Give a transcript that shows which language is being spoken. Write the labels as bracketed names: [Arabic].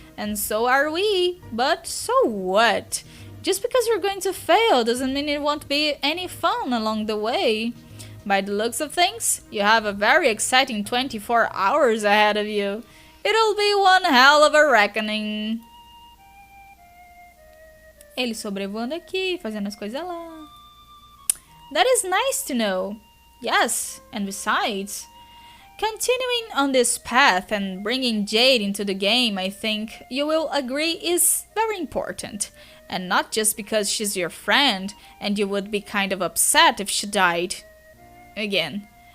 [English] And so are we. But so what? Just because you're going to fail doesn't mean it won't be any fun along the way. By the looks of things, you have a very exciting 24 hours ahead of you. It'll be one hell of a reckoning. [Portuguese] Ele sobrevoando aqui, fazendo as coisas lá. [English] That is nice to know. Yes, and besides, continuing on this path and bringing Jade into the game, I think you will agree is very important. And not just because she's your friend and you would be kind of upset if she died. Again.